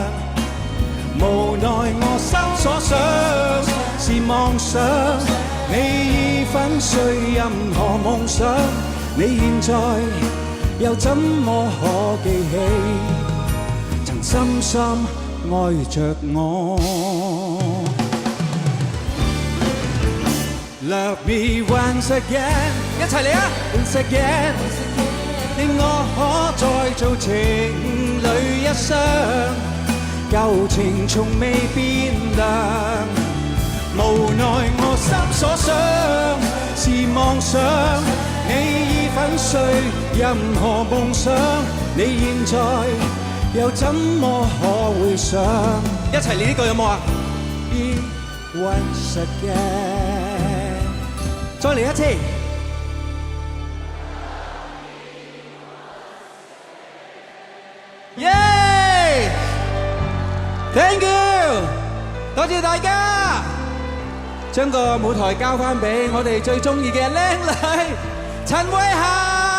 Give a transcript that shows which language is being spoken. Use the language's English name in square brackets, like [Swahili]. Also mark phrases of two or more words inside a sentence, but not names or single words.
[Cantonese] 無奈我心所想是妄想，你已粉碎任何夢想，你現在又怎麼可記起曾深深愛着我。 [English] Love me once again， [Cantonese] 一齊嚟啊 ！ [English] Once again， [Cantonese] 令我可再做情侶一雙，舊情從未變涼。無奈我心所想是妄想，你已粉碎任何夢想，你現在又怎麼可會想？一齊嚟呢句有冇啊 ？ [English] Be once again。 [Cantonese] 再嚟一次，耶 ！ [English] Thank you， [Cantonese] 多謝大家，將個舞台交翻俾我哋最中意嘅靚女陳慧嫻。